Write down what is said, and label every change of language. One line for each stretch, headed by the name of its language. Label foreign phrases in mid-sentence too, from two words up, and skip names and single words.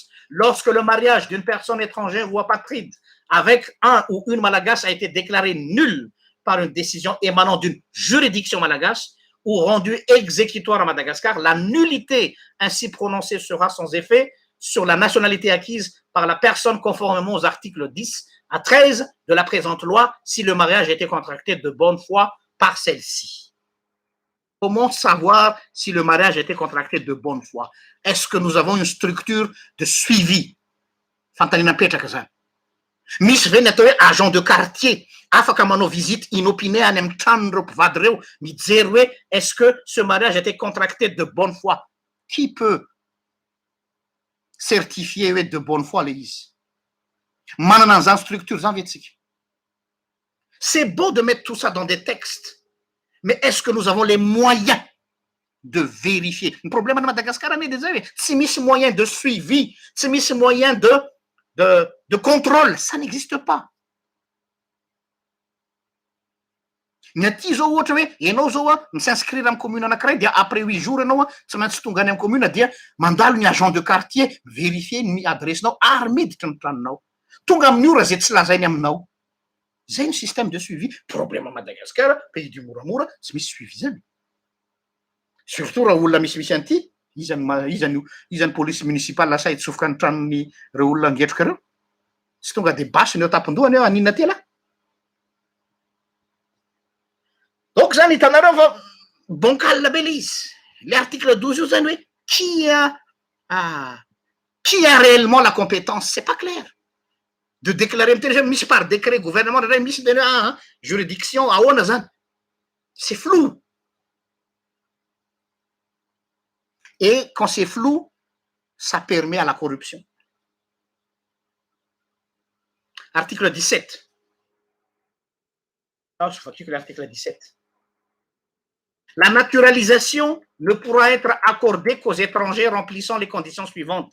French: Lorsque le mariage d'une personne étrangère ou apatride avec un ou une malagasse a été déclaré nul par une décision émanant d'une juridiction malagasse ou rendue exécutoire à Madagascar, la nullité ainsi prononcée sera sans effet sur la nationalité acquise par la personne conformément aux articles 10 à 13 de la présente loi si le mariage a été contracté de bonne foi par celle-ci. Comment savoir si le mariage a été contracté de bonne foi? Est-ce que nous avons une structure de suivi?
Malagasy: Misy ve ny atao hoe
French: agent de quartier
Malagasy: afaka manao
French: visite inopinée
Malagasy: any amin'ny tranon'ireo mpivady reo mijery hoe
French: est-ce que ce mariage a été contracté de bonne foi? Qui peut certifier hoe de bonne foi
Malagasy: le izy? Manana an'izany structure zany ve tsika?
French: C'est beau de mettre tout ça dans des textes, mais est-ce que nous avons les moyens de vérifier? Le problème à Madagascar, c'est misy moyen de suivi, c'est misy moyen de contrôle, ça n'existe pas.
Malagasy: Ny aty zao ohatra hoe ianao zao misinscrire amin'ny commune anankiray dia
French: après 8 jours
Malagasy: ianao tsy maintsy tonga any amin'ny commune dia mandalo ny
French: agent de quartier
Malagasy: vérifier ny adressenao ary miditra ny tranonao. tonga amin'ny ora zay tsy lazainy aminao. Zay ny
French: système de suivi. Problème à Madagascar, pays du
Malagasy: moramora, tsy misy suivi zany. Surtout raha olona misimisy an'ity, izany
French: police municipale
Malagasy: lasa hitsofoka ny tranony reo olona angetroka reo. Tsy tonga de basiny eo tapindohany eo aninona tela. Donc zany hitanareo fa bancal be le izy.
French: L'article 12
Malagasy: io zany hoe
French: qui a réellement la compétence, c'est pas clair.
Malagasy: De déclarer misy
French: par décret gouvernement
Malagasy: misy juridiction ahoana zany.
French: C'est flou. Et quand c'est flou, ça permet à la corruption. Article 17. Non, je fatigue l'article 17. La naturalisation ne pourra être accordée qu'aux étrangers remplissant les conditions suivantes.